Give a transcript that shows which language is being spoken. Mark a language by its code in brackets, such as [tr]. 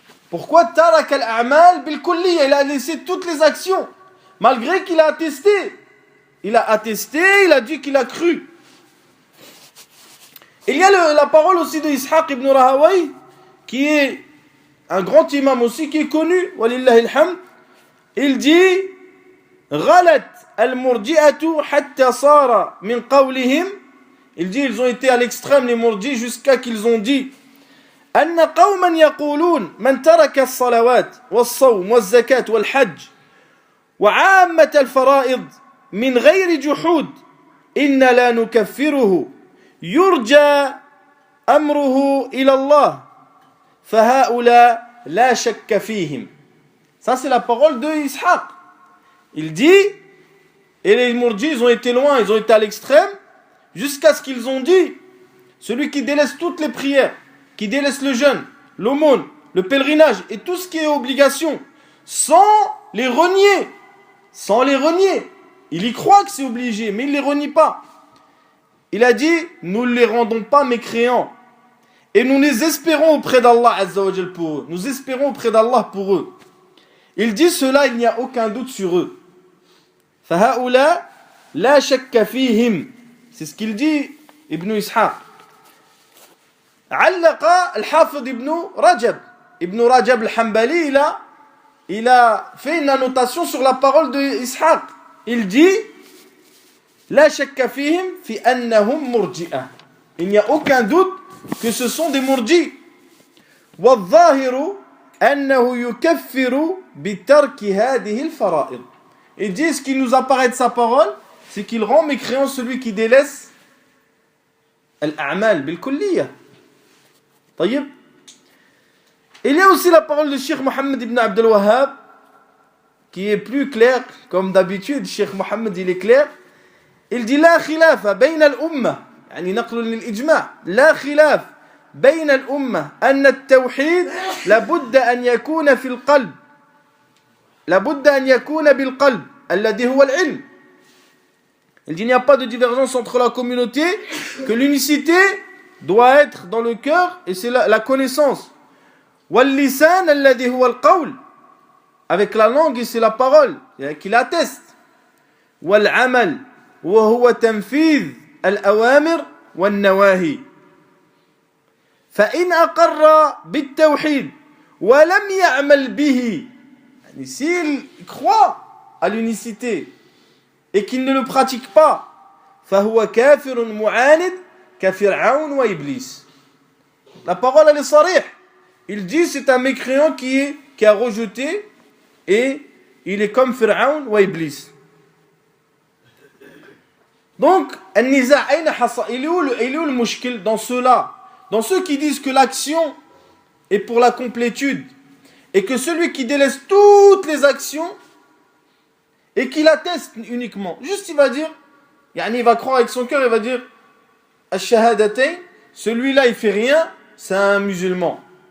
[fr] Pourquoi [ar] tarak al-a'mal bil-kulliya? [fr] Il a laissé toutes les actions malgré qu'il a attesté. Il a attesté, il a dit qu'il a cru. Il y a la parole aussi de Ishaq ibn Rahawayh, qui est un grand imam aussi, qui est connu, walillahi alhamd. Il dit, [ar] غلت المرجئة حتى صار من قولهم. [fr] Il dit ils ont été à l'extrême les murji jusqu'à qu'ils ont dit [ar] أن قوما يقولون من ترك الصلوات والصوم والزكاة والحج وعامة الفرائض من غير جحود إن لا نكفره يرجى أمره إلى الله فهؤلاء لا شك فيهم. [fr] Ça c'est la parole de Ishaq. Il dit, et les murji ils ont été loin, ils ont été à l'extrême jusqu'à ce qu'ils ont dit celui qui délaisse toutes les prières, qui délaisse le jeûne, l'aumône, le pèlerinage et tout ce qui est obligation, sans les renier, il y croit que c'est obligé, mais il ne les renie pas. Il a dit, nous ne les rendons pas mécréants, et nous les espérons auprès d'Allah Azza wa Jal pour eux. Nous espérons auprès d'Allah pour eux. Il dit cela, il n'y a aucun doute sur eux. [ar] فَهَؤُلَا لَا شَكَّ فِيهِمْ. [fr] C'est ce qu'il dit, Ibn Ishaq. [ar] علق الحافظ [fr] Ibn Rajab al-Hanbali, il a fait une annotation sur la parole de Ishaq. Il dit [ar] لا شك فيهم في أنهم مرجئة. [fr] Il n'y a aucun doute que ce sont des murji. [ar] والظاهر أنه يكفر بترك هذه الفرائض. [fr] Il dit ce qui nous apparaît de sa parole, c'est qu'il rend mécréant celui qui délaisse [ar] al-a'mal bil-kulliyah. طيب. [fr] Il y a aussi la parole de Cheikh Mohammed ibn Abdel Wahhab qui est plus claire, comme d'habitude. Cheikh Mohammed il est clair. Il dit [ar] لا خلاف بين الأمة, يعني نقل للإجماع, لا خلاف بين الأمة أن التوحيد لابد أن يكون في القلب, لابد أن يكون بالقلب الذي هو العلم. [fr] Il dit il n'y a pas de divergence entre la communauté que l'unicité doit être dans le cœur et c'est la connaissance. [ar] واللسان الذي هو القول, [fr] avec la langue et c'est la parole qui l'atteste. [ar] والعمل وهو تنفيذ الأوامر والنواهي. فإن أقر بالتوحيد ولم يعمل به, يعني [fr] s'il croit à l'unicité et qu'il ne le pratique pas, [ar] فهو كافر معاند كفرعون وإبليس. [fr] La parole elle est sarih. Il dit c'est un mécréant qui a rejeté et il est comme Pharaon ou Iblis. Donc, il est où le mushkil dans ceux-là, dans ceux qui disent que l'action est pour la complétude et que celui qui délaisse toutes les actions et qui l'atteste uniquement, juste il va dire, il va croire avec son cœur, il va dire Ash-shahadatayn, celui-là il fait rien, c'est un musulman.